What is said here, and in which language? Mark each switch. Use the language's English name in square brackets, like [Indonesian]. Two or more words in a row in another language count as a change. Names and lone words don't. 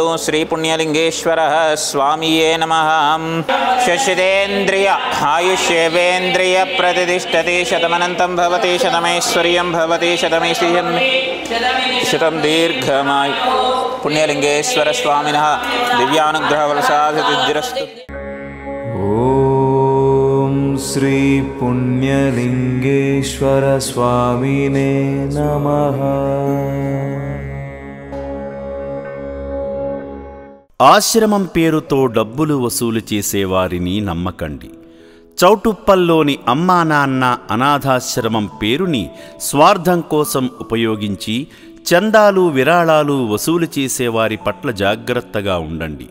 [Sanskrit] श्री पुण्यलिंगेश्वरः स्वामिये नमः। शशिदेन्द्रिय आयुष्येवेन्द्रिय प्रतिष्ठति शतमनन्तं भवति शतमैश्वर्यं भवति शतमैश्वर्यं शतं दीर्घमायु। पुण्यलिंगेश्वर स्वामिनः दिव्यानुग्रह वरसादिरस्तु। ओम श्री पुण्यलिंगेश्वर स्वामिने नमः। [Telugu] ఆశ్రమం పేరుతో డబ్బులు వసూలు చేసేవారిని నమ్మకండి. చౌటుప్పల్లోని అమ్మా నాన్న అనాథాశ్రమం పేరుని స్వార్థం కోసం ఉపయోగించి చందాలు, విరాళాలు వసూలు చేసేవారి పట్ల జాగ్రత్తగా ఉండండి.